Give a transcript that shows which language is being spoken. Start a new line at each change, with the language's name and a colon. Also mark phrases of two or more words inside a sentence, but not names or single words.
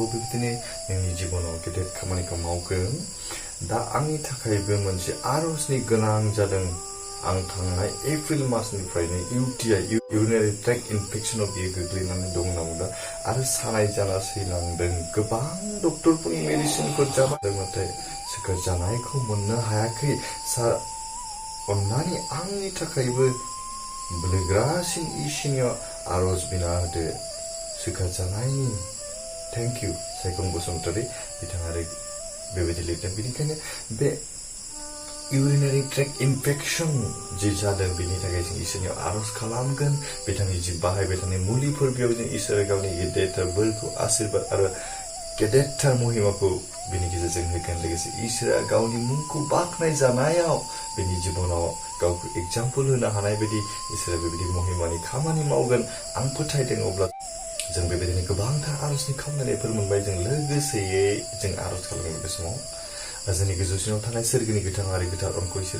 Bodo: बेबायदिनो नोंनि जिबनाव गेदेर खामानिखौ मावगोन दा आंनि थाखायबो मोनसे आरजनि गोनां जादों आं थांनाय एप्रिल मासनिफ्रायनो UTI
English: urinary tract
Bodo: इनफेक्सनाव बियो गोग्लैनानै दं होनना बुंदों आरो सानाय जाना सैलांदों गोबां डक्टरफोरनि मेडिसिनफोर जाबाय नाथाय सोखाजानायखौ मोननो हायाखै सार अन्नानै आंनि थाखायबो बोलोगोरासिन इसोरनियाव आरज बिना होदो सोखाजानायनि
English: thank you
Bodo: सायखं बसुमतारी बिथाङा बेबायदि लिरदों बेनिखायनो बे
English: urinary tract infection
Bodo: जि जादों बेनि थाखाय जों इसोरनियाव आरज खालामगोन बिथांनि जि बाहायबाय थानाय मुलिफोर बेयाव जों इसोरा गावनि गेदेरथार बोरखौ आशीर्बाद आरो गेदेरथार महिमाखौ बेनि गेजेरजों होगोन लोगोसे इसोरा गावनि मुंखौ बाख्नाय जानायाव बेनि जिबनाव गावखौ एग्जाम्पल होनो हानाय बायदि इसोरा बेबायदि महिमानि खामानि मावगोन आं फोथायदों अब्ला जों बेबायदिनो गोबांथार आरजनि खामानिफोर मोनबाय जों लोगोसेयै जों आरज खालामगोन बे समाव जोंनि गोजौसिनाव थानाय सोरगिनि गोथां आरो गोथार अनखौ इसोर